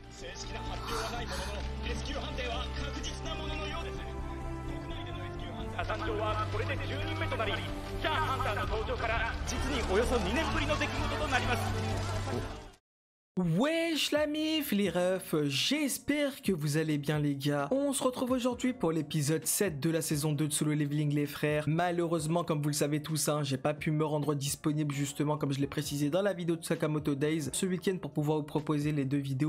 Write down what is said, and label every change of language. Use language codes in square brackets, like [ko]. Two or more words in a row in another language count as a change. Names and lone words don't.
[ja] 誕生はこれで10人目となり、チャーハンターの登場から実におよそ2年ぶりの出来事となります。 [fr] Wesh la mif les refs, j'espère que vous allez bien les gars. On se retrouve aujourd'hui pour l'épisode 7 de la saison 2 de Solo Leveling les frères. Malheureusement comme vous le savez tous, j'ai pas pu me rendre disponible justement comme je l'ai précisé dans la vidéo de Sakamoto Days ce week-end pour pouvoir vous proposer les deux vidéos.